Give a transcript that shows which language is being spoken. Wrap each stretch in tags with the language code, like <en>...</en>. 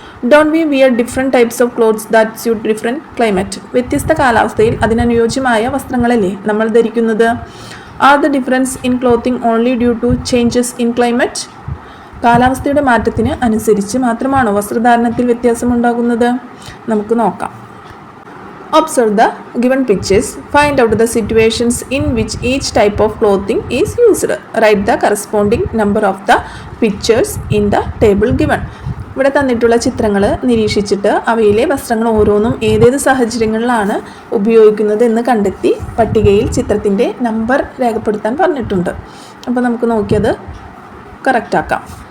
<en>Don't we wear different types of clothes that suit different climate.</en> <ml>വ്യത്യസ്ത കാലാവസ്ഥയിൽ അതിനനുയോജ്യമായ വസ്ത്രങ്ങളല്ലേ നമ്മൾ ധരിക്കുന്നത്.</ml> <en>Are the difference in clothing only due to changes in climate.</en> <ml>കാലാവസ്ഥയുടെ മാറ്റത്തിന് അനുസരിച്ച് മാത്രമാണോ വസ്ത്രധാരണത്തിൽ വ്യത്യാസമുണ്ടാകുന്നത്? നമുക്ക് നോക്കാം.</ml> <en>Observe the given pictures. Find out the situations in which each type of clothing is used. Write the corresponding number of the pictures in the table given.</en> <ml>ഇവിടെ തന്നിട്ടുള്ള ചിത്രങ്ങൾ നിരീക്ഷിച്ചിട്ട് അവയിലെ വസ്ത്രങ്ങൾ ഓരോന്നും ഏതേത് സാഹചര്യങ്ങളിലാണ് ഉപയോഗിക്കുന്നത് എന്ന് കണ്ടെത്തി പട്ടികയിൽ ചിത്രത്തിൻ്റെ നമ്പർ രേഖപ്പെടുത്താൻ പറഞ്ഞിട്ടുണ്ട്. അപ്പോൾ നമുക്ക് നോക്കിയത് കറക്റ്റാക്കാം.</ml>